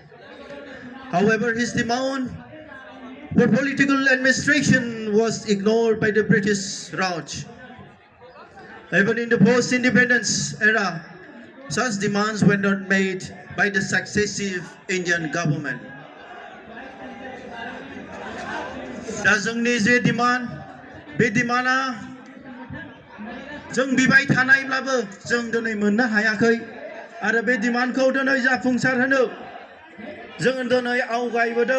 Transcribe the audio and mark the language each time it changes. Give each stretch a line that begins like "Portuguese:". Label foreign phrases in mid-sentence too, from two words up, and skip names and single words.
English: However, his demand for political administration was ignored by the British Raj. Even in the post-independence era, such demands were not made by the successive Indian government.
Bodo: दा जोंनि जे डिमान्ड, बे डिमान्डआ जों बिबाय थानायब्लाबो जों दिनै मोननो हायाखै आरो बे डिमान्डखौ दिनै जाफुंसार होनो जों दिनै आवगायबोदों.